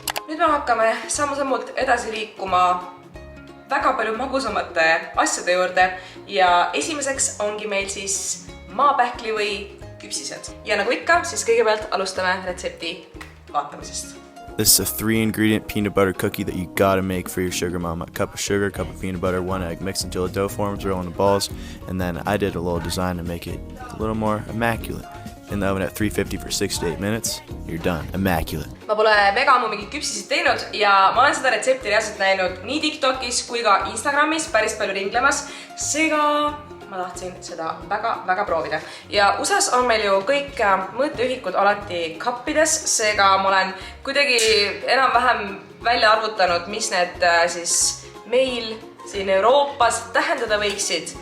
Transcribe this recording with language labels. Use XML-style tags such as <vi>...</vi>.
<et>Nüüd me hakkame samm-sammult edasi liikuma väga palju magusamate asjade juurde ja esimeseks ongi meil siis maapähkli või küpsised. Ja nagu ikka, siis kõigepealt alustame retsepti vaatamisest.</et> <en>This is a 3-ingredient peanut butter cookie that you gotta make for your sugar mama. A cup of sugar, a cup of peanut butter, 1 egg, mixed until the dough forms, roll into balls, and then I did a little design to make it a little more immaculate. In the oven at 350 for 6 to 8 minutes, you're done. Immaculate.</en> <et>Ma pole mega ammu mingit küpsisid teinud ja ma olen seda retsepti reaalselt näinud nii TikTokis kui ka Instagramis päris palju ringlemas. Seega ma tahtsin seda väga proovida. Ja USAs on meil ju kõik mõõteühikud alati kappides, seega ma olen kuidagi enam-vähem välja arvutanud, mis need siis meil siin Euroopas tähendada võiksid.</et>